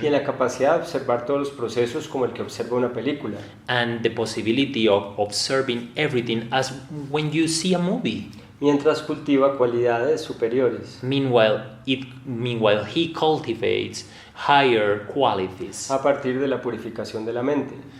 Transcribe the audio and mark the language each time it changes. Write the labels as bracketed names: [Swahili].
[Spanish] la capacidad de observar todos los procesos como el que observa una película. [English] and the possibility of observing everything as when you see a movie. [Spanish] Mientras cultiva cualidades superiores [English] Meanwhile, he cultivates higher qualities [Spanish] a partir de la purificación de la mente.